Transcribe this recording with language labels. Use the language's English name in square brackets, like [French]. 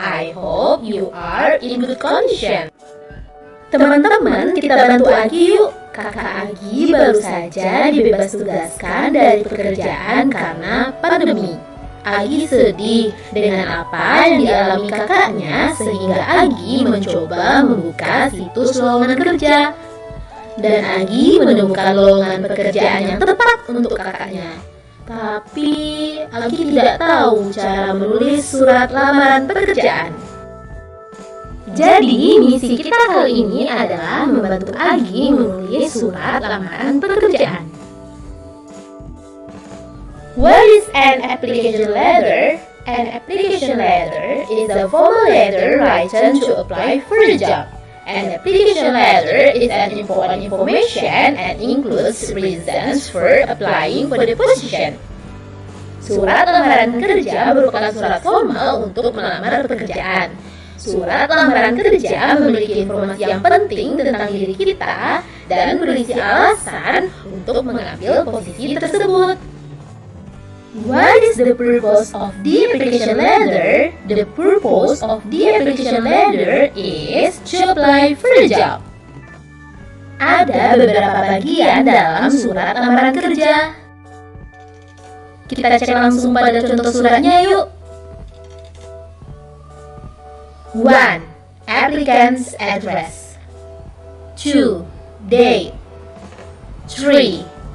[English] I hope you are in good condition. [Indonesian] Teman-teman, kita bantu Agi yuk. Kakak Agi baru saja dibebas tugaskan dari pekerjaan karena pandemi. Agi sedih dengan apa yang dialami kakaknya, sehingga Agi mencoba membuka situs lowongan kerja. Dan Agi menemukan lowongan pekerjaan yang tepat untuk kakaknya. Tapi Agi tidak tahu cara menulis surat lamaran pekerjaan. Jadi misi kita kali ini adalah membantu Agi menulis surat lamaran pekerjaan. [English] What is an application letter? An application letter is a formal letter written to apply for a job. An application letter is an important information and includes reasons for applying for the position. [Indonesian] Surat lamaran kerja merupakan surat formal untuk melamar pekerjaan. Surat lamaran kerja memiliki informasi yang penting tentang diri kita dan berisi alasan untuk mengambil posisi tersebut. [English] What is the purpose of the application letter? The purpose of the application letter is to apply for the job. [Indonesian] Ada beberapa bagian dalam surat lamaran kerja. Kita cek langsung pada contoh suratnya yuk. [English] 1. Applicant's address. 2. Date. 3.